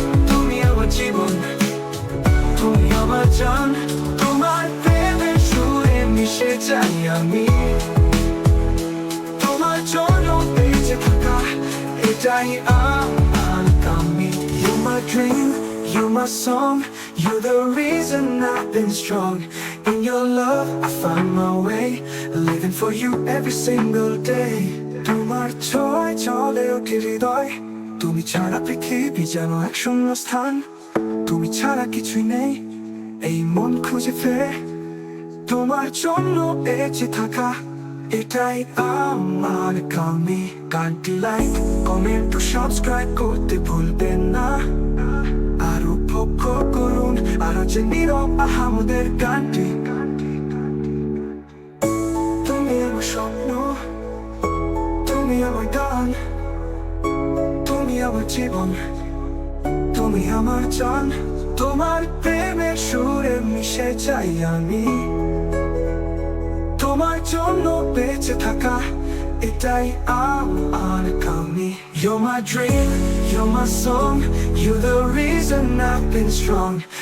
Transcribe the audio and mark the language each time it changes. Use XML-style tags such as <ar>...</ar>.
<bn>তুমি আমার জীবন তুমি আমার জান তোমার প্রেমের সুরে মিশে যাই আমি তোমার জন্য বেঁচে থাকা এটাই আমার কামি</bn> <en>You're my dream, you're my song, you're the reason I've been strong. In your love, I find my way, living for you every single day.</en> <bn>তোমার ছোঁয়ায় চলে ওঠে হৃদয়, তুমি ছাড়া পৃথিবী যেন এক শূন্য স্থান। তুমি ছাড়া কিছুই নেই, এই মন খুঁজে ফেরে তোমার জন্য বেঁচে থাকা, এটাই আমার কামি। গানটি লাইক, কমেন্ট ও সাবস্ক্রাইব করতে ভুলবেন না। আর উপভোগ করুন আরো যে নীরব আহামদের গানটি। তুমি আমার স্বপ্ন, তুমি আমার গান, তুমি আমার জীবন, তুমি আমার জান। তোমার প্রেমের সুরে মিশে যাই আমি, তোমার জন্য বেঁচে থাকা, এটাই আমার কামি।</bn> <en>You're my dream, you're my song, you're the reason I've been strong.</en>